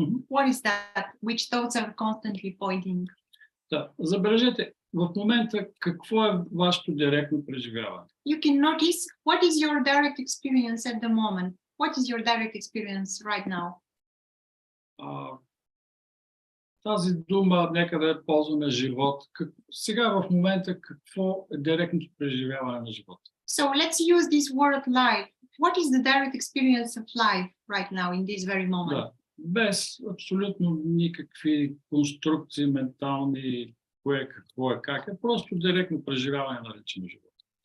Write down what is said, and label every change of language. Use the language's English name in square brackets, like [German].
[English] What is that which thoughts are constantly pointing? [Bulgarian] Да, забележете, в момента какво е вашето директно преживяване? [English] You can notice what is your direct experience at the moment. What is your direct experience right now? [Bulgarian] Тази дума някъде ползваме живот. Сега в момента какво е директното преживяване на живота? [English] So let's use this word life. What is the direct experience of life right now in this very moment? [Bulgarian] Да, без абсолютно никакви конструкции ментални, кое какво е, как е, просто директно преживяване на речено живота.